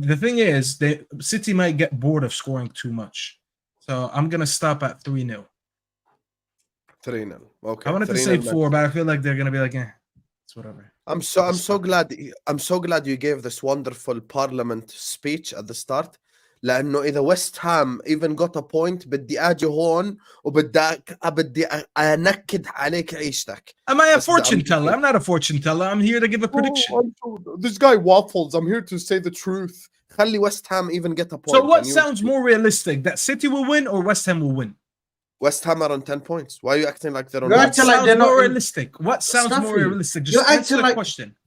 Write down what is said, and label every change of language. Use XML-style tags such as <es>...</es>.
<en>The thing is, City might get bored of scoring too much. So I'm gonna stop at 3-0. 3-0. Okay. I wanted to say 4, but I feel like they're gonna be like, it's whatever. I'm so glad you gave this wonderful Parliament speech at the start.</en> <ar>لأنه إذا ويست هام even got a point بدي أجي هون بدي أنكد عليك عيشتك.</ar> <en>Am I a fortune teller? I'm not a fortune teller. I'm here to give a prediction. This guy waffles. I'm here to say the truth. خلي West Ham even get a point. So what sounds more realistic? That City will win or West Ham will win? West Ham are on 10 points. Why are you acting like they're on? What sounds more realistic? What sounds more realistic? Just answer the question.</en>